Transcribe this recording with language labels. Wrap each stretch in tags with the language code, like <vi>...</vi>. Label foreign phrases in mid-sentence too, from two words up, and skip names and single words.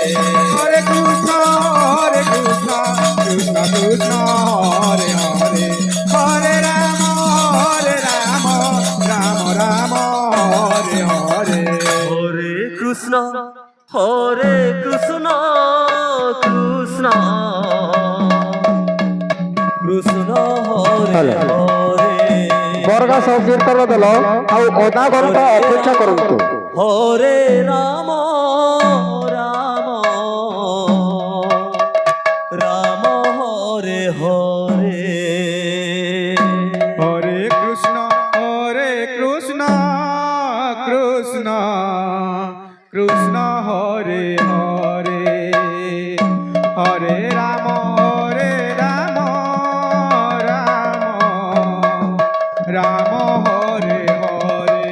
<sa>হরে কৃষ্ণ কৃষ্ণ কৃষ্ণ হরে হরে হরে রাম রাম রাম হরে হরে হরে কৃষ্ণ কৃষ্ণ কৃষ্ণ কৃষ্ণ হরে হরে</sa> <or>ବରଗା ସବୁ କୀର୍ତ୍ତନ ଦେଲ ଆଉ ଅଧା ଘଣ୍ଟା ଅପେକ୍ଷା କରନ୍ତୁ।</or> <sa>হরে রাম রাম রাম হরে হরে হরে কৃষ্ণ কৃষ্ণ কৃষ্ণ হরে হরে হরে রাম রাম রাম হরে হরে</sa>